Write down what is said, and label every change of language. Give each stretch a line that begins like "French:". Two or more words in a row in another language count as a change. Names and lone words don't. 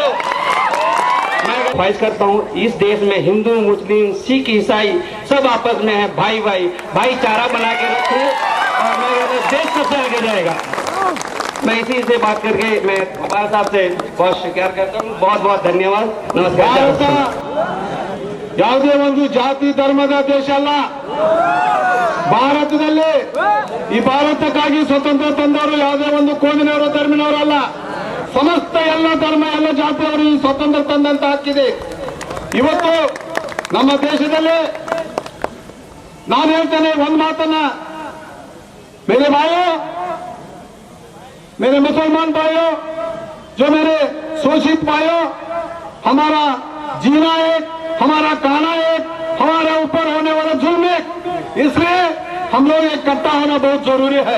Hindi: मैं ख्वाहिश करता हूँ इस देश में हिंदू मुस्लिम सिख ईसाई सब आपस में है, भाई भाईचारा बना के रखो और मैं देश सबसे आगे जाएगा। मैं इसी से बात करके मैं गोपाल साहब से बहुत शुक्रिया करता हूँ। बहुत बहुत धन्यवाद, नमस्कार।
Kannada: ಯಾವುದೇ ಒಂದು ಜಾತಿ ಧರ್ಮದ ದೇಶ ಅಲ್ಲ ಭಾರತದಲ್ಲಿ. ಈ ಭಾರತಕ್ಕಾಗಿ ಸ್ವತಂತ್ರ ತಂದವರು ಯಾವುದೇ ಒಂದು ಕೋಮಿನವರು ಧರ್ಮಿನವರಲ್ಲ, ಸಮಸ್ತ ಎಲ್ಲ ಧರ್ಮ ಎಲ್ಲ ಜಾತಿಯವರು ಈ ಸ್ವತಂತ್ರ ತಂದಂತ ಹಕ್ಕಿದೆ. ಇವತ್ತು ನಮ್ಮ ದೇಶದಲ್ಲಿ ನಾನು ಹೇಳ್ತೇನೆ ಒಂದು ಮಾತನ್ನ,
Hindi: मेरे भाइयों, मेरे मुसलमान भाइयों, जो मेरे शोषित भाइयों, हमारा जीना एक, हमारा कहना एक, हमारे ऊपर होने वाला जुल्म एक, इसलिए हम लोग इकट्ठा होना बहुत जरूरी है।